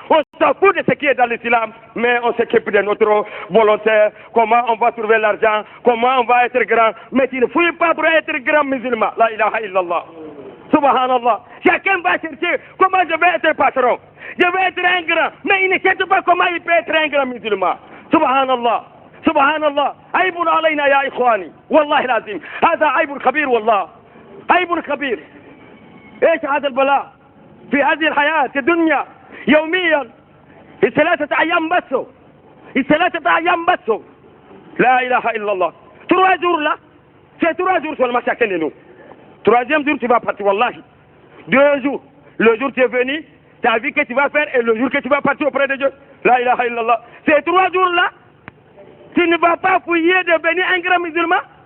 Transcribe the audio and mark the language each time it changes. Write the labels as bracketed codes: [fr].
[fr] On s'en fout de ce qui est dans l'islam, mais on s'occupe de notre volontaire, comment on va trouver l'argent, comment on va être grand. Mais tu ne fouilles pas pour être grand musulman. [ar] La ilaha illallah. Subhanallah. [fr] Chacun va chercher comment je vais être patron. Je vais être un grand. Mais il ne cherche pas comment il peut être un grand musulman. [ar] Subhanallah. Subhanallah. عيب علينا يا إخواني والله العظيم هذا عيب كبير والله عيب كبير. ايش هذا البلاء في هذه الحياة الدنيا يوميا في 3 أيام بس في 3 أيام بس. لا إله إلا الله. [fr] 3 jours là, c'est 3 jours seulement chacun de nous. 3e jour tu vas partir wallahi. 2 jours. Le jour tu es venu, tu as vu que tu vas faire et le jour que tu vas partir auprès de Dieu. [ar] La ilaha illallah. [fr] Ces 3 jours là, tu ne vas pas fouiller de devenir un grand musulman.